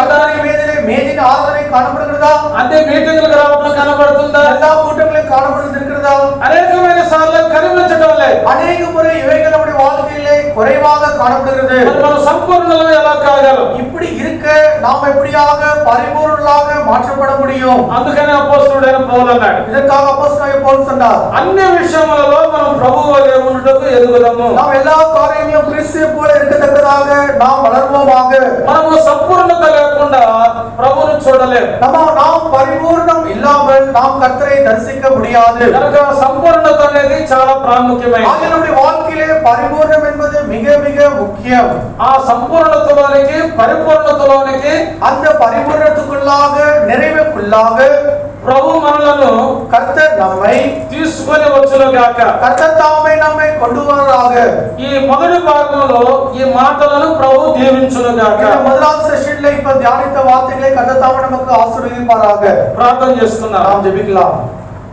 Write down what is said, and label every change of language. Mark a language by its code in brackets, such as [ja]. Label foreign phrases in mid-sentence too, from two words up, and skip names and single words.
[ta] கர்த்தருடைய மேஜையின் ஆராதனை காணப்படுகிறதா? [te] అన్ని మీటింగులకు రావడం కనబడుతుందా? [ta] எல்லா கூட்டங்களையும் காணப்படுகிறது இருக்கிறதா? [te] అనేకమైన సార్లు కనిపించడం లేదు. [ta] அநேக முறை இவைகள் நம்முடைய வாழ்க்கையிலே குறைவாக காணப்படுகிறது. [te] మరి మనం సంపూర్ణులుగా ఎలా కాగలం? [ta] இப்படி இருக்க நாம் எப்படியாக பரிபூர்ணர்களாக மாற்றப்பட முடியும்? [te] అందుకనే అపోస్తలుడైన పౌలు అన్నాడు, [ta] இதற்காக அப்போஸ்தலனாகிய பவுல் சொன்னார், [te] అన్ని విషయములలో మనం ప్రభువు వలె ఉండుటకు ఎదుగుదాము. [ta] நாம் எல்லா காரியங்களிலும் கிறிஸ்துவை போல இருக்கத்தக்கதாக நாம் வளருவோமாக. [te] మనము సంపూర్ణత లేకుండా ప్రభువును చూడలేము. [ta] நாம் பரிபூர்ணம் இல்லாமல் நாம் கர்த்தரை தரிசிக்க முடியாது. [te] కనుక సంపూర్ణత అనేది చాలా ప్రాముఖ్యమైనది. [ta] நம்முடைய வாழ்க்கையிலே பரிபூர்ணம் என்பது மிக மிக முக்கியம். [te] ఆ సంపూర్ణతలోనికి పరిపూర్ణతలోనికి [ta] அந்த பரிபூர்ணத்துக்குள்ளாக நிறைவுக்குள்ளாக [te] ప్రభు మనలను [ta] கர்த்தர் நம்மை [te] తీసుకొని వచ్చునుగాక. [ta] கர்த்தர் தாமே நம்மை கொண்டு வருவாராக. [te] ఈ మొదటి భాగంలో ఈ మాటలను ప్రభు దీవించునుగాక. [ta] இந்த முதலாவது செஷன்ல இப்ப தியானித்த வார்த்தைகளை கர்த்தர் தாமே நமக்கு ஆசீர்வதிப்பாராக. [te] ప్రార్థన చేస్తున్నాం. [ta] நாம் ஜெபிக்கலாம்.